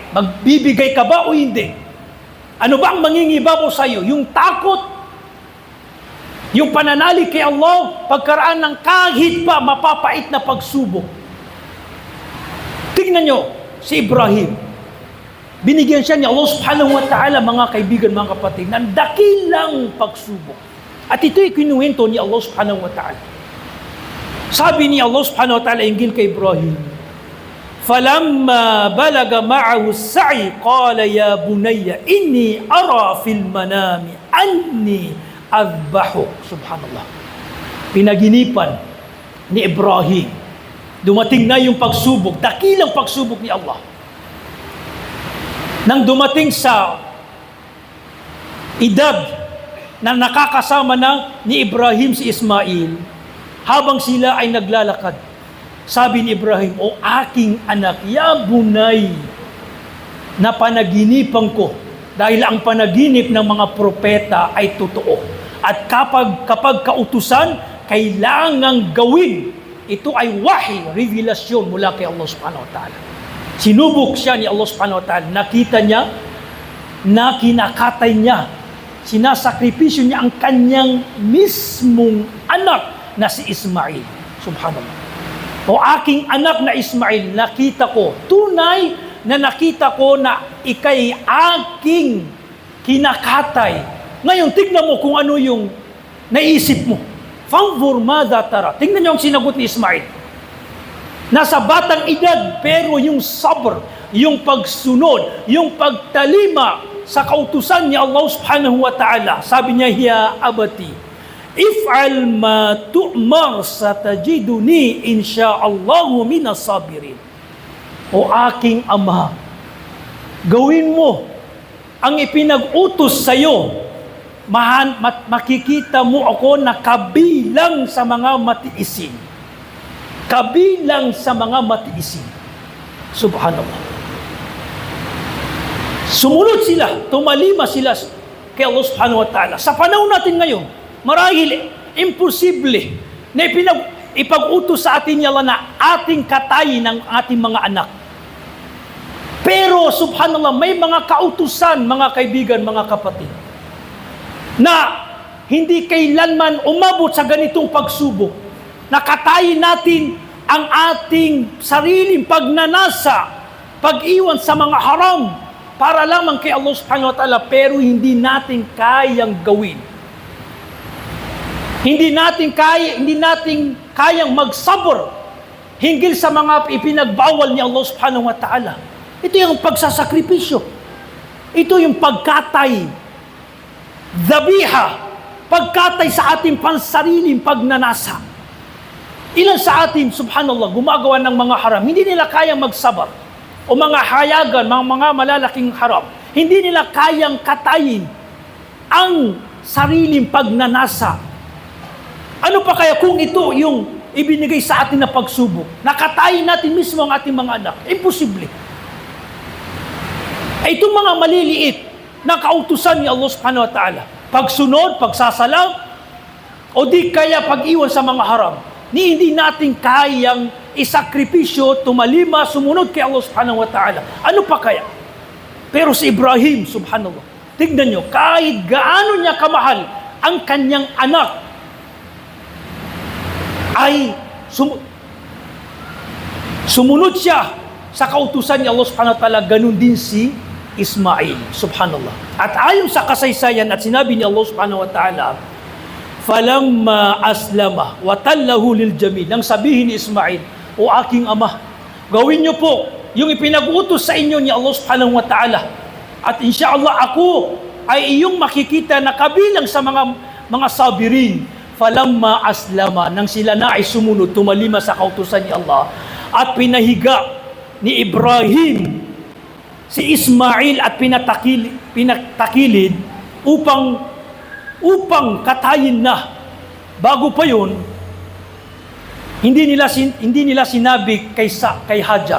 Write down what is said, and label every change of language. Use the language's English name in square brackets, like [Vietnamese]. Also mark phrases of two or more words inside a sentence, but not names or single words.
[Filipino] Magbibigay ka ba o hindi? Ano ba ang mangingibabaw sa iyo? Yung takot, yung pananalig kay Allah, pagkaraan ng kahit pa mapapait na pagsubok. Tingnan nyo, si Ibrahim, binigyan siya ni Allah [Arabic] سبحانه وتعالى, [Filipino] mga kaibigan, mga kapatid, ng dakilang pagsubok. At ito'y kinuwento ni Allah [Arabic] سبحانه وتعالى. [Filipino] Sabi ni Allah [Arabic] سبحانه وتعالى, [Filipino] inggil kay Ibrahim, [Arabic] فَلَمَّا بَلَغَ مَعَهُ السَّعْيِ قَالَ يَا بُنَيَّ إِنِّي أَرَى فِي الْمَنَامِ أَنِّي أَذْبَحُكَ. Subhanallah. [Filipino] Pinaginipan ni Ibrahim. Dumating na yung pagsubok, dakilang pagsubok ni Allah. Nang dumating sa edad na nakakasama na ni Ibrahim si Ismail, habang sila ay naglalakad, Sabi ni Ibrahim, "O aking anak, [Arabic] يا بني, [Filipino] na panaginipan ko." Dahil ang panaginip ng mga propeta ay totoo. At kapag kautusan, kailangang gawin. Ito ay wahi, revelasyon mula kay Allah [Arabic] سبحانه وتعالى. [Filipino] Sinubok siya ni Allah [Arabic] سبحانه وتعالى. [Filipino] Nakita niya na kinakatay niya. Sinasakripisyo niya ang kanyang mismong anak na si Ismail. Subhanallah. O aking anak na Ismail, nakita ko, tunay na nakita ko na ikay aking kinakatay. Ngayon, tignan mo kung ano yung naisip mo. [Arabic] فانظر ماذا ترى. [Filipino] Tingnan niyo ang sinagot ni Ismail. Nasa batang edad, pero yung sabr, yung pagsunod, yung pagtalima sa kautusan ni Allah [Arabic] سبحانه وتعالى. [Filipino] Sabi niya, [Arabic] "يا أبت افعل ما تؤمر ستجدني إن شاء الله من الصابرين." [Filipino] O aking ama, gawin mo ang ipinag-utos sa iyo. Makikita mo ako na kabilang sa mga matiisin. Kabilang sa mga matiisin. Subhanallah. Sumunod sila, tumalima sila kay Allah [Arabic] سبحانه وتعالى. [Filipino] Sa panahon natin ngayon, marahil imposible na ipag-utos sa atin niya na ating katayin ng ating mga anak. Pero subhanallah, may mga kautusan, mga kaibigan, mga kapatid, na hindi kailanman umabot sa ganitong pagsubok. Nakatayin natin ang ating sariling pagnanasa, pag-iwan sa mga haram, para lamang kay Allah [Arabic] سبحانه وتعالى, [Filipino] pero hindi natin kayang gawin. Hindi natin kayang magsabor hinggil sa mga ipinagbawal ni Allah [Arabic] سبحانه وتعالى. [Filipino] Ito yung pagsasakripisyo. Ito yung pagkatay, dhabiha, pagkatay sa ating pansariling pagnanasa. Ilan sa atin, subhanallah, gumagawa ng mga haram, hindi nila kayang magsabar. O mga hayagan, mga malalaking haram, hindi nila kayang katayin ang sariling pagnanasa. Ano pa kaya kung ito yung ibinigay sa atin na pagsubok? Nakatayin natin mismo ang ating mga anak. Imposible. Itong mga maliliit na kautusan ni Allah [Arabic] سبحانه وتعالى, [Filipino] pagsunod, pagsasalam, o di kaya pag-iwan sa mga haram, hindi natin kayang isakripisyo, tumalima, sumunod kay Allah [Arabic] سبحانه وتعالى. [Filipino] Ano pa kaya? Pero si Ibrahim, subhanallah, tignan nyo, kahit gaano niya kamahal ang kanyang anak, ay sumunod siya sa kautusan ni Allah [Arabic] سبحانه وتعالى. [Filipino] Ganun din si Ismail, subhanallah. At ayon sa kasaysayan at sinabi ni Allah [Arabic] سبحانه وتعالى, "فلما أسلما وتله للجميل." [Filipino] Nang sabihin ni Ismail, "O aking ama, gawin niyo po yung ipinag-utos sa inyo ni Allah [Arabic] سبحانه وتعالى. [Filipino] At insyaallah ako ay iyong makikita na kabilang sa mga sabirin." [Arabic] فلما أسلما, [Filipino] nang sila na ay sumunod, tumalima sa kautusan ni Allah, at pinahiga ni Ibrahim si Ismail at pinatakilid upang katayin na. Bago pa yun, hindi nila sinabi kay Hajar.